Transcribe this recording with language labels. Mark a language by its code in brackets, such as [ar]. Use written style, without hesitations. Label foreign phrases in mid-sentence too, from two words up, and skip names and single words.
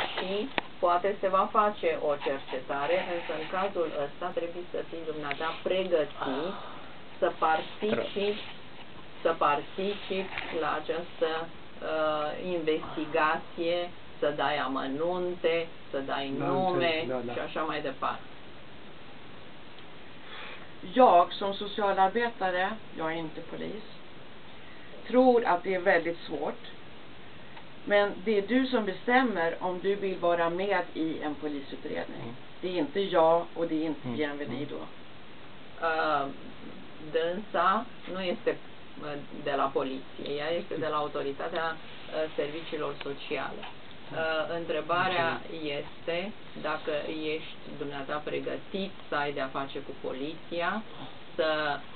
[ro] și poate se va face o cercetare, însă în cazul ăsta trebuie să fii dumneata pregătit să participi la această investigație, să dai amănunte, să dai nume și așa mai departe. [sv] Jag som socialarbetare, jag är inte polis, tror att det är väldigt svårt. Men det är du som bestämmer om du vill vara med i en polisutredning. Det är inte jag och det är inte Bienvenido. [ro] Dânsa nu este de la poliție, ea este de la Autoritatea Serviciilor Sociale. Întrebarea este dacă ești dumneata pregătit să ai de-a face cu poliția, să...